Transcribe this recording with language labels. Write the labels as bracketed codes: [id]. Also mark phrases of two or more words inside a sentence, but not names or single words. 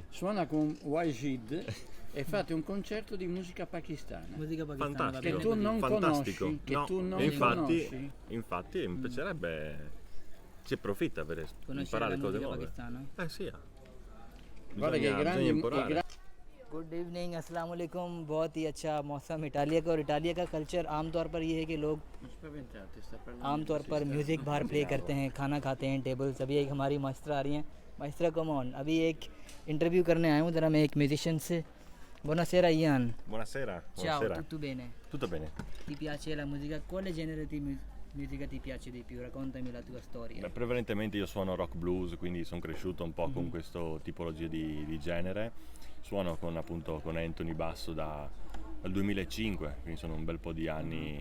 [it] suona con Wajid e fate un concerto di musica pakistana. Musica pakistana, va Che bene tu così. non Fantastico. conosci, che No, tu non e conosci. infatti mi piacerebbe, si approfitta per Conoscere imparare la cose musica nuove. pakistana? Sì. Guarda che Bisogna imparare. [en] good evening, [ar] السلام عليكم. [hi] बहुत ही अच्छा मौसम इटालिया का, और इटालिया का कल्चर आमतौर पर ये है कि लोग [it] Non spaventate, sta parlando. [hi] आमतौर पर म्यूज़िक बाहर प्ले करते हैं, खाना खाते हैं टेबल्स। अभी एक हमारी मास्टरा आ रही हैं। मास्टरा [en] come on, [hi] अभी एक इंटरव्यू करने आया हूँ ज़रा मैं एक म्यूजिशियन से। [it] Buonasera Ian. Buonasera. Ciao, Buonasera. tutto bene? Tutto bene. Ti piace la musica? Quale genere di musica ti piace di più? Raccontami la tua storia. Beh, prevalentemente io suono rock blues, quindi sono cresciuto un po' con questo tipologia di genere. Suono appunto con Anthony basso dal 2005, quindi sono un bel po' di anni.